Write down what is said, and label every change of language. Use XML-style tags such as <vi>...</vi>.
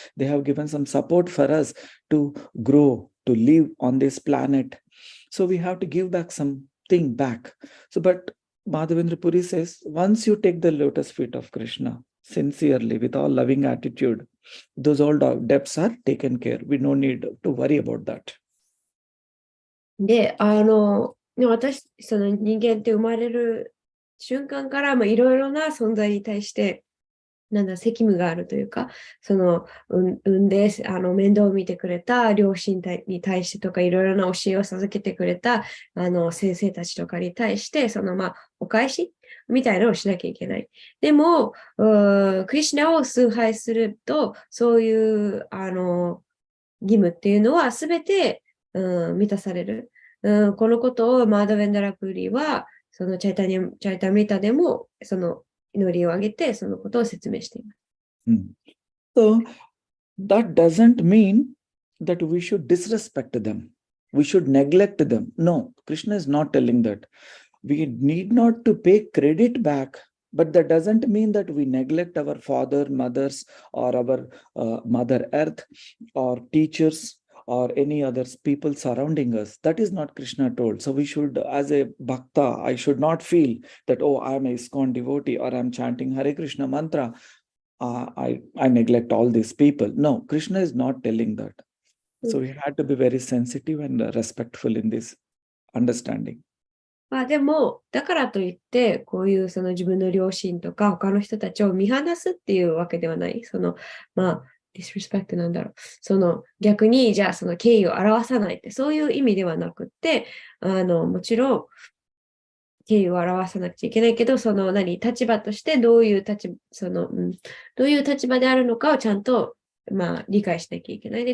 <en>They have given some support for us to grow, to live on this planet. So we have to give back something back. So, but Madhavendra Puri says, once you take the lotus feet of Krishna sincerely, with all loving attitude, those all debts are taken care. We no need to worry about that.</en> <ja>で、私、その人間って生まれる瞬間から、いろいろな存在に対して、責務があるというか、産んで、面倒を見てくれた両親に対してとか、いろいろな教えを授けてくれた、先生たちとかに対して、お返しみたいなのをしなきゃいけない。でも、クリシュナを崇拝すると、そういう、義務っていうのはすべて、満たされる。このことをマーダ・ベンダラプーリは、そのチャイタミタでも、その祈りをあげて、そのことを説明しています。</ja> <en>So, that doesn't mean that we should disrespect them. We should neglect them. No, Krishna is not telling that. We need not to pay credit back, but that doesn't mean that we neglect our father, mothers, or our Mother Earth, or teachers, or any other people surrounding us. That is not Krishna told. So we should, as a bhakta, I should not feel that, oh, I am a ISKCON devotee, or I'm chanting Hare Krishna mantra. I neglect all these people. No, Krishna is not telling that. So we had to be very sensitive and respectful in this understanding.</en> <ja>でも、だからといって、こういうその自分の両親とか他の人たちを見放すっていうわけではない。 disrespect なんだろう。逆に、じゃあその敬意を表さないって、そういう意味ではなくって、もちろん、敬意を表さなくちゃいけないけど、立場としてどういう立場であるのかをちゃんと、理解しなきゃいけない。</ja>